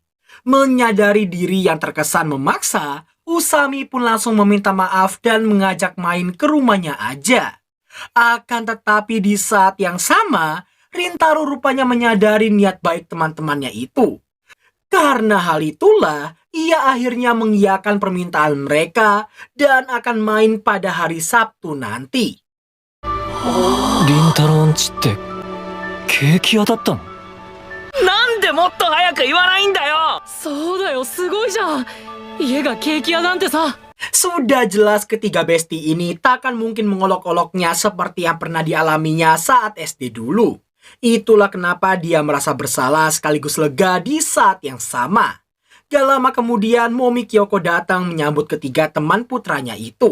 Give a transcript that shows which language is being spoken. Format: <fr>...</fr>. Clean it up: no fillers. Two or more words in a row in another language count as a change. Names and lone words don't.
<id>Menyadari diri yang terkesan memaksa, Usami pun langsung meminta maaf dan mengajak main ke rumahnya aja. Akan tetapi di saat yang sama, Rintaro rupanya menyadari niat baik teman-temannya itu. Karena hal itulah, ia akhirnya mengiyakan permintaan mereka dan akan main pada hari Sabtu nanti.</id> <ja>リンタロウんちってケーキ屋だったの？なんでもっと早く言わないんだよ。そうだよ、すごいじゃん。家がケーキ屋なんてさ。</ja> <id>Sudah jelas ketiga besti ini takkan mungkin mengolok-oloknya seperti yang pernah dialaminya saat SD dulu. Itulah kenapa dia merasa bersalah sekaligus lega di saat yang sama. Gak lama kemudian Momi Kyoko datang menyambut ketiga teman putranya itu.</id>